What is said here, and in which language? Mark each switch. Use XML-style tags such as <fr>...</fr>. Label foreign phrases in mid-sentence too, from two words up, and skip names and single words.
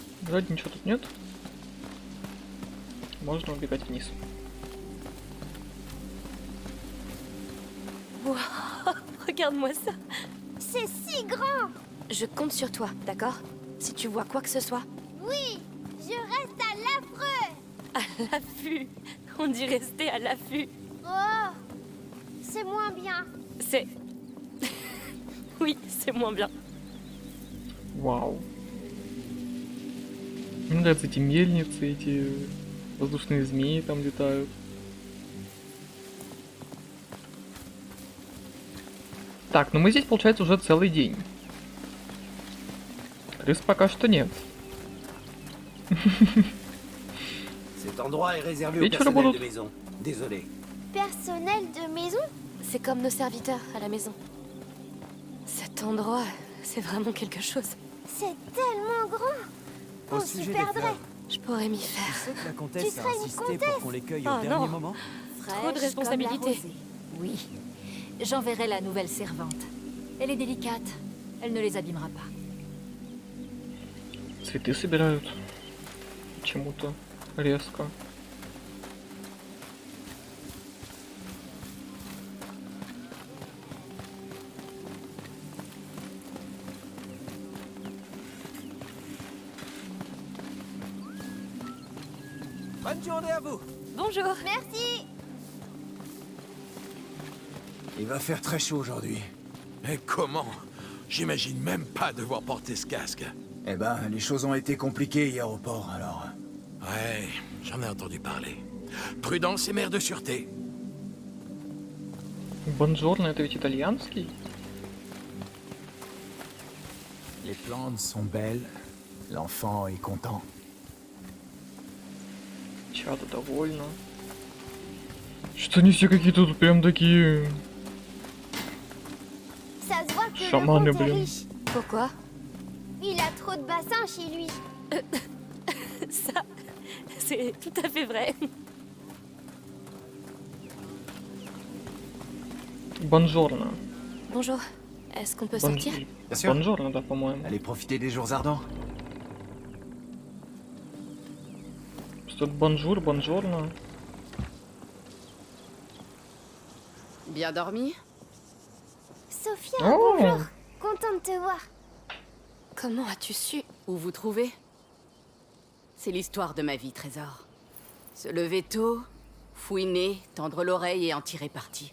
<ru>Вроде ничего тут нет. Можно убегать вниз.</ru> <fr>Wow, regarde-moi ça. C'est si grand! Je compte sur toi, d'accord? Si tu vois quoi que ce soit. Oui, je reste à l'affreux! À l'affût. On dit rester à l'affût. Oh, c'est moins bien. C'est... Oui, c'est moins bien.</fr> <ru>Вау. Мне нравятся эти мельницы, эти воздушные змеи там летают. Так, ну мы здесь, получается, уже целый день. Крыс пока что нет.</ru> <fr>Cet endroit est réservé au</fr> <ru>Вечер</ru> <fr>personnel</fr> <ru>будут.</ru> <fr>de maison. Désolé. Personnel de maison? C'est comme nos serviteurs à la maison. Cet endroit, c'est vraiment quelque chose. C'est tellement grand! Au On sujet s'y des perdrait. fleurs, Je pourrais m'y tu faire. sais que la Tu comtesse a serais une insisté comtesse. pour qu'on les cueille Ah, au dernier non. moment. Trop de responsabilités. Oui. J'enverrai la nouvelle servante. Elle est délicate. Elle ne les abîmera pas.</fr> <ru>Цветы собирают. Почему-то резко.</ru> <fr>Bonne journée à vous. Bonjour. Merci! Il va faire très chaud aujourd'hui. Mais comment? J'imagine même pas devoir porter ce casque. Eh ben, les choses ont été compliquées hier au port, alors... Ouais, j'en ai entendu parler. Prudence et mère de sûreté.</fr> <ru>Бонжорно, это ведь итальянский?</ru> <fr>Les plantes sont belles, l'enfant est content.</fr> <ru>Чадо довольно. Что они все какие-то тут прям такие...</ru> <fr>Ça se voit que Chamane, le comte est</fr> <ru>blin.</ru> <fr>riche. Pourquoi? Il a trop de bassins chez lui. Ça, c'est tout à fait vrai.</fr> <ru>Бонжорно.</ru> <fr>Bonjour. Est-ce qu'on peut sortir? Bien sûr.</fr> <ru>Бонжорно, да, по-моему.</ru> <fr>Allez profiter des jours ardents.</fr> <ru>Что-то бонжур, бонжорно.</ru> <fr>Bien dormi? Sophia, Oh. bonjour. Content de te voir. Comment as-tu su? Où vous trouvez? C'est l'histoire de ma vie, Trésor. Se lever tôt, fouiner, tendre l'oreille et en tirer parti.</fr>